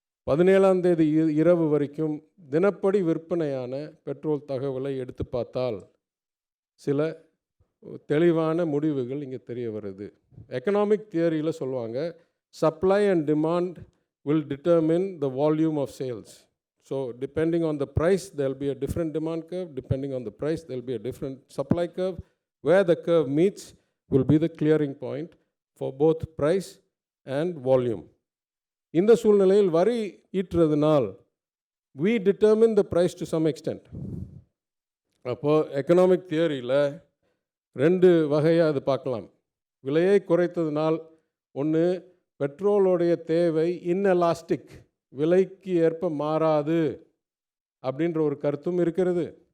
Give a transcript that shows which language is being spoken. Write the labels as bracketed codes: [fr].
[ta] 17ஆம் தேதி இரவு வரைக்கும் தினப்படி விற்பனையான பெட்ரோல் தகவலை எடுத்து பார்த்தால் சில தெளிவான முடிவுகள் இங்கே தெரிய வருது. எக்கனாமிக் தியரியில் சொல்லுவாங்க, [en] Supply and demand will determine the volume of sales. So depending on the price, there will be a different demand curve. Depending on the price, there will be a different supply curve. Where the curve meets will be the clearing point for both price and volume. [ta] இந்த சூழ்நிலையில் வரி ஈட்டுறதுனால் [en] we determine the price to some extent. [ta] அப்போது economic தியரியில் 2 வகையாக அது பார்க்கலாம். விலையை குறைத்ததுனால் ஒன்று, பெட்ரோலுடைய தேவை இன்எலாஸ்டிக், விலைக்கு ஏற்ப மாறாது அப்படின்ற ஒரு கருத்தும் இருக்கிறது.